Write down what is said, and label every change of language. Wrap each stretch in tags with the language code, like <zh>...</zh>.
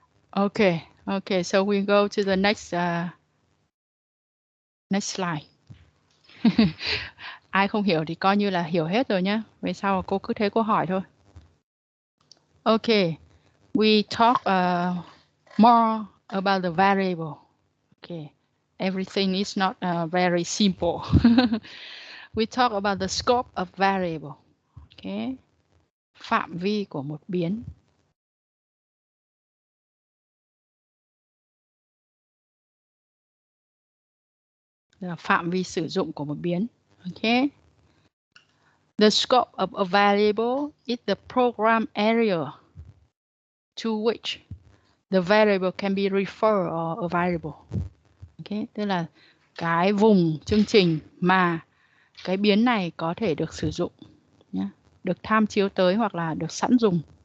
<en>Okay, okay, so we go to the next slide.</en> <vi>Ai không hiểu thì coi như là hiểu hết rồi nhá. Về sau cô cứ thế cô hỏi thôi.</vi> <en>Okay, we talk more about the variable. Okay, everything is not very simple. We talk about the scope of variable.</en> <vi>Okay, phạm vi của một biến. Là phạm vi sử dụng của một biến.</vi> <en>Okay. The scope of a variable is the program area to which the variable can be referred or available.</en> <vi>Okay, tức là cái vùng chương trình mà cái biến này có thể được sử dụng, nhé, được tham chiếu tới hoặc là được sẵn dùng.</vi>